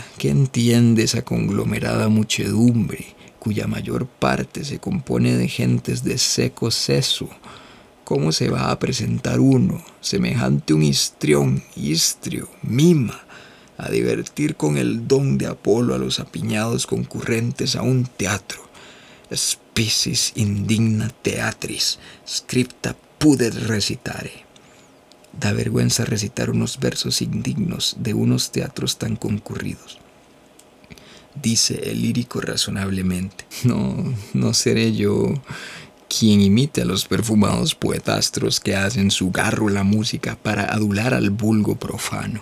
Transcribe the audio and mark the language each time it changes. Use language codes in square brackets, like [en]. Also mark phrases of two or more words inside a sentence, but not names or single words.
[es] ¿Qué entiende esa conglomerada muchedumbre, cuya mayor parte se compone de gentes de seco seso? ¿Cómo se va a presentar uno, semejante un histrión, istrio, mima, a divertir con el don de Apolo a los apiñados concurrentes a un teatro? [la] Species indigna teatris, scripta pudet recitare. [es] Da vergüenza recitar unos versos indignos de unos teatros tan concurridos. Dice el lírico razonablemente: no seré yo quien imite a los perfumados poetastros que hacen su garro la música para adular al vulgo profano.